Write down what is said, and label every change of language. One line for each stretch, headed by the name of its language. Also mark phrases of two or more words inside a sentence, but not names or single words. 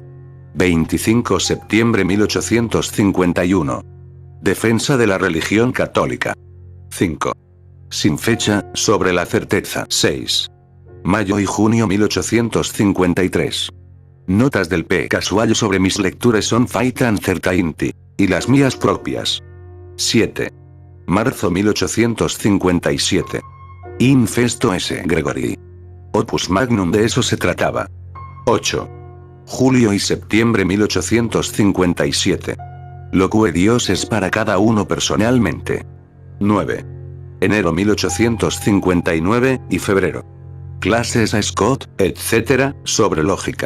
Spanish: 25 de septiembre 1851. Defensa de la religión católica. 5. Sin fecha, sobre la certeza 6. Mayo y junio 1853. Notas del P. casual sobre mis lecturas
English: on faith and certainty.
Spanish: Y las mías propias. 7. marzo 1857.
Latin: Infesto S. Gregory. Opus Magnum,
Spanish: de eso se trataba. 8. Julio y septiembre 1857. Lo que Dios es para cada uno personalmente. 9. Enero 1859 y febrero. Clases a Scott, etc., sobre lógica.